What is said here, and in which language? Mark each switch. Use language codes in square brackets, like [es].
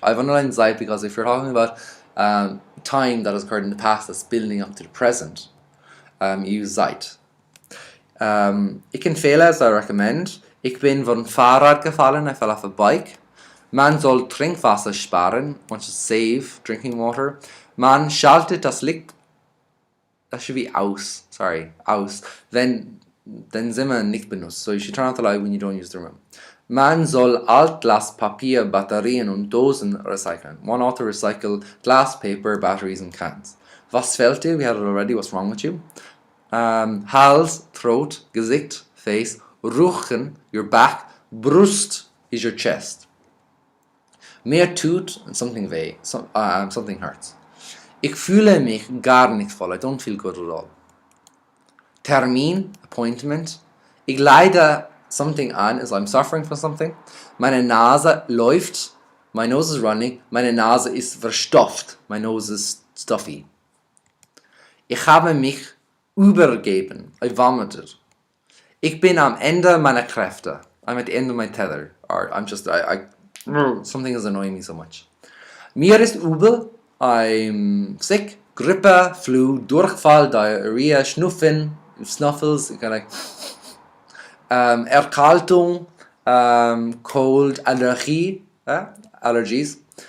[en] I've underlined seit because if you're talking about time that has occurred in the past that's building up to the present, use seit. [de] Ich empfehle, [en] as I recommend, [de] ich bin von Fahrrad gefallen, [en] I fell off a bike. [de] Man soll Trinkwasser sparen, [en] one should save drinking water. [de] Man schaltet das Licht, [en] that should be [de] aus, wenn Zimmer nicht benutzt. [en] So you should turn off the light when you don't use the room. [de] Man soll Altglaspapier, Batterien und Dosen recyceln. [en] One ought to recycle glass, paper, batteries and cans. [de] Was fehlt dir? [en] We had it already. What's wrong with you? Hals, throat, Gesicht, face. Rücken, your back. Brust is your chest. [de] Mir tut something weh, [en] something hurts. [de] Ich fühle mich gar nicht voll. [en] I don't feel good at all. Termin, appointment. [de] Ich leide something an, [en] as I'm suffering from something. [de] Meine Nase läuft. [en] My nose is running. [de] Meine Nase ist verstopft. [en] My nose is stuffy. [de] Ich habe mich übergeben. [en] I vomited. [de] Ich bin am Ende meiner Kräfte. [en] I'm at the end of my tether. Or I'm just, something is annoying me so much. [de] Mir ist übel. [en] I'm sick. Grippe, flu, Durchfall, diarrhea, Schnupfen, snuffles, kind of like Erkältung, cold, Allergie, allergies.